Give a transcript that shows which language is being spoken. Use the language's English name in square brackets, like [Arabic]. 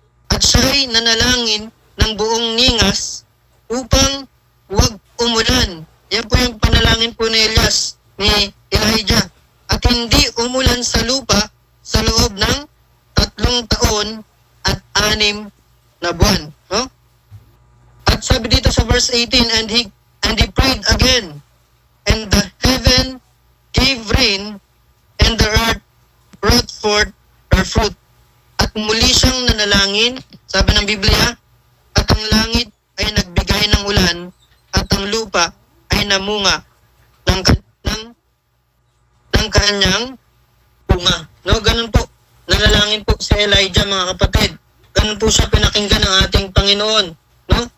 [Filipino] At siya'y nanalangin ng buong ningas upang huwag umulan. Yan po yung panalangin po ni Elijah. At hindi umulan sa lupa sa loob ng 3 taon at 6 na buwan. No? At sabi dito sa verse 18, [English] and he prayed again, and the heaven gave rain, and the earth brought forth her fruit. [Filipino] At muli siyang nanalangin, sabi ng Biblia, at ang langit ay nagbigay ng ulan, at ang lupa ay namunga ng kanyang bunga. No, ganun po. Nanalangin po si Elijah, mga kapatid. Ganun po siya pinakinggan ng ating Panginoon. No?